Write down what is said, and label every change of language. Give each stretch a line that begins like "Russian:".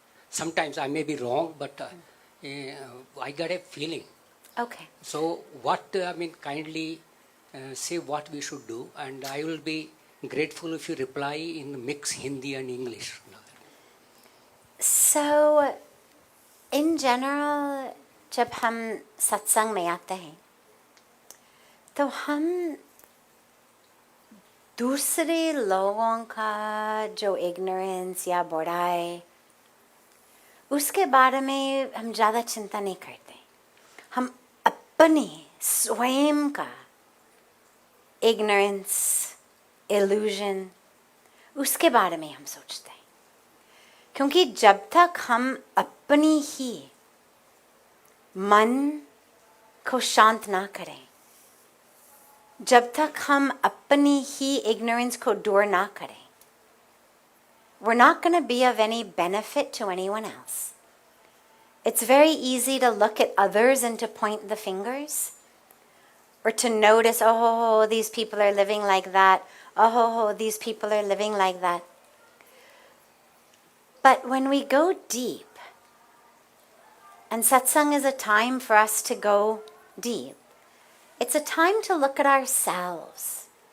English: Sometimes I may be wrong, but I got a feeling. Okay. So kindly say what we should do, and I will be grateful if you reply in mix Hindi and English. So, in general,
Hindi: जब हम सत्संग में आते हैं तो हम दूसरे लोगों का जो इग्नोरेंस या बुराई उसके बारे में हम ज़्यादा चिंता नहीं करते. हम अपने स्वयं का इग्नोरेंस, इल्यूजन, उसके बारे में हम सोचते हैं. क्योंकि जब तक हम अपनी ही मन को शांत ना करें, जब तक हम अपनी ही ignorance को दूर ना करें,
English: we're not going to be of any benefit to anyone else. It's very easy to look at others and to point the fingers, or to notice, oh, these people are living like that. Oh, these people are living like that. But when we go deep, and satsang is a time for us to go deep, it's a time to look at ourselves.